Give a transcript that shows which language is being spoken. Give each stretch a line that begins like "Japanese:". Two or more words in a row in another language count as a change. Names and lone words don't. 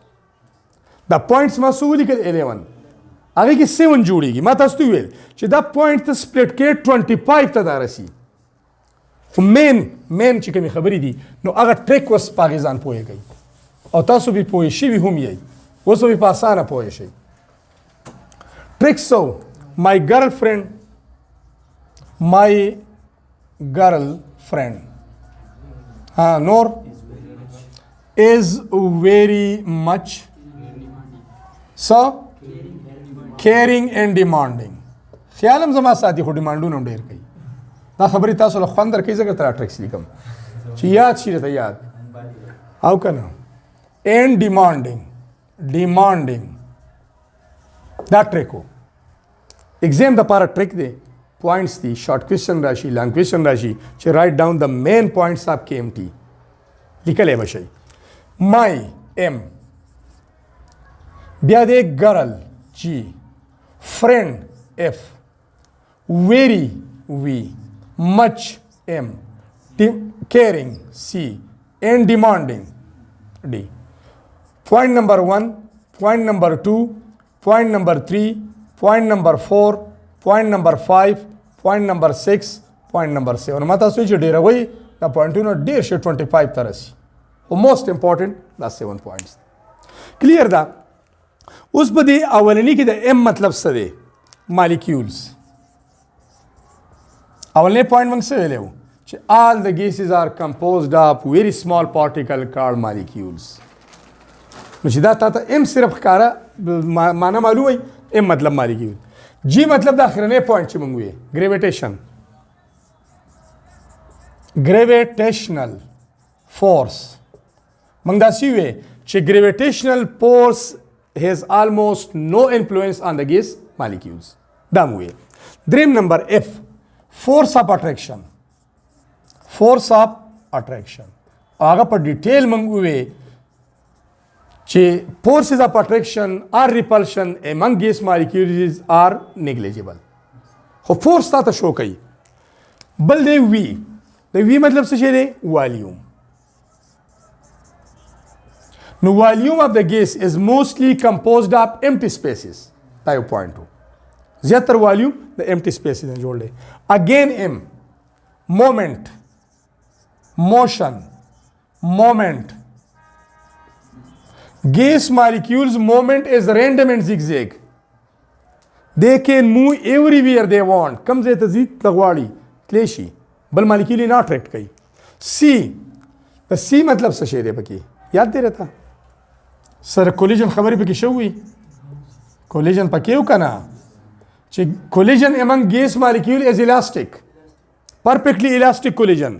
Pashto: دا پوینټس ما څه ولیکل 11 هغې کې 7 جوړېږي. ما تاسو ته وویل چې دا پوینټ ته سپلټ کې 25 ته دا رسي. خو مین چې کومې خبرې دي نو هغه ټریک اوس په هغې ځان پوهېږئ او تاسو به پوه شوي هم یئ، اوس به په اسانه پوه شئ. Trick.
English: So my girlfriend Noor is very much so caring and demanding.
Pashto: خیال هم زما ساتي خو ډیمانډونه هم ډېر کوي. دا خبرې تاسو له خوند درکوي ځکه تر ټریکس لیکم چې یاد شي درته یاد او که نه.
English: and demanding
Pashto: دا ټریک و. ایگزام دپاره ټریک دی، پوینټس دي،
English: short question
Pashto: راشي،
English: long question
Pashto: راشي چې
English: write down
Pashto: د
English: main points of
Pashto: KMT لیکلی به شئ.
English: مای M
Pashto: بیا دی
English: girl G friend F very V much M caring C and demanding D. Point number 1, point number 2, point number 3, point number 4, point number 5, point number 6, point number 7.
Pashto: ما تاسو چې ډیروي دا پوینټونه ډیر شي 25 ته رسي او
English: most important
Pashto: دا 7 پوینټس کلیر ده. اوس په دې اولنی کې د ام مطلب څه دی؟ مالیکیولز. اولنی پوینټ موږ څه ویلو چې
English: all the gases are composed of very small particle called molecules.
Pashto: نو چې دا تا ته ام صرف ښکاره معنا معلوم وي ام مطلب مالیکیول. جی مطلب د اخرنی پوینټ چې موږ وی ګریویټیشن
English: gravitational force.
Pashto: موږ داسې وی چې
English: gravitational force has almost no influence on the gas molecules.
Pashto: دا مو وی. دریم نمبر
English: F force of attraction. force of attraction
Pashto: هغه په ډیټیل موږ وی چې
English: forces of attraction or repulsion among gas molecules are negligible.
Pashto: خو force تا ته شو کوي. بل دی وی. د وی مطلب څه شی دی؟ والیوم. نو والیوم
English: of the gas is mostly composed of empty spaces.
Pashto: دا یو پوینټ و. زیاتر والیوم د
English: empty spaces
Pashto: نه جوړ دی.
English: Again M moment motion moment. Gas molecules movement is random and zigzag. They can move everywhere they want.
Pashto: کم ځای ته ځي تغواړي تلی شي بل مالیکول یې نه اټریکټ کوي. سی د سی مطلب څه شی دی پکې یاد دی راته؟ سره کولیجن خبرې پکې شوي. کولیجن پکې و که نه چې کولیجن
English: among gas molecule is elastic perfectly elastic collision.